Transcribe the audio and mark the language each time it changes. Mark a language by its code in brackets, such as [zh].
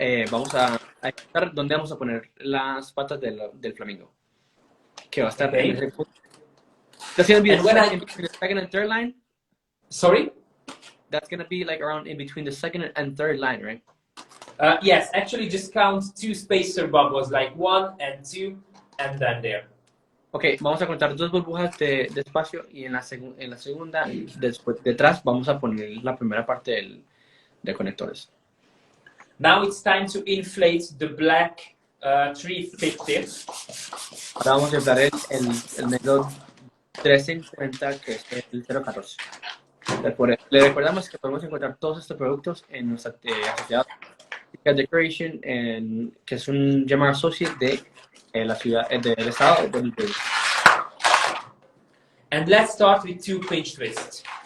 [es] Vamos a encontrar dónde vamos a poner las patas del flamingo, que va a estar en ese punto. [en] That's gonna be in between the second and third line. Sorry? That's gonna be like around in between the second and third line, right? Yes, actually just count 2 spacer bubbles, like 1 and 2, and then there. [es] Okay, vamos a contar 2 burbujas de espacio y en la segunda, después, detrás, vamos a poner la primera parte de conectores. [en] Now it's time to inflate the black 350. [es] Ahora vamos a inflar el negro 350, que es el 014. Le recordamos que podemos encontrar todos estos productos en nuestra asociada Decoration, que es un Gemar Associate de la ciudad del estado de New Jersey. [en] And let's start with 2 pinch twists.